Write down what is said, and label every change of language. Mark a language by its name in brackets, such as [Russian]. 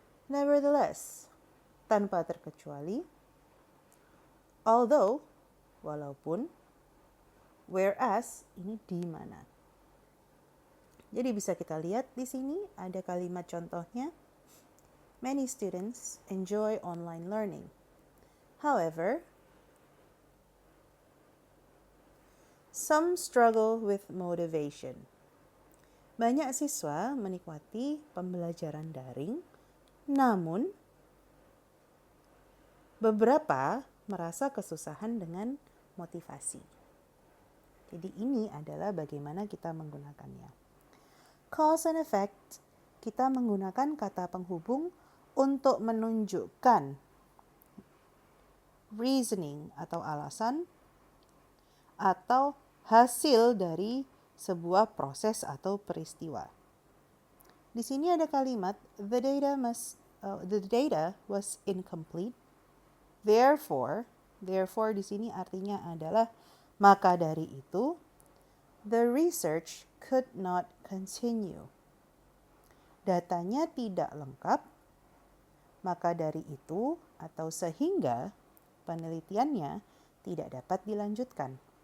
[Indonesian] Nevertheless, tanpa terkecuali. Although, walaupun. Whereas, ini di mana. Jadi bisa kita lihat di sini ada kalimat contohnya. [English] Many students enjoy online learning. However, some struggle with motivation. [Indonesian] Banyak siswa menikmati pembelajaran daring, namun beberapa merasa kesusahan dengan motivasi. Jadi ini adalah bagaimana kita menggunakannya. Cause and effect, kita menggunakan kata penghubung untuk menunjukkan reasoning atau alasan atau hasil dari sebuah proses atau peristiwa. Di sini ada kalimat [English] the data was incomplete. [Indonesian] Therefore di sini artinya adalah maka dari itu [English] the research could not continue. [Indonesian] Datanya tidak lengkap, maka dari itu atau sehingga penelitiannya tidak dapat dilanjutkan.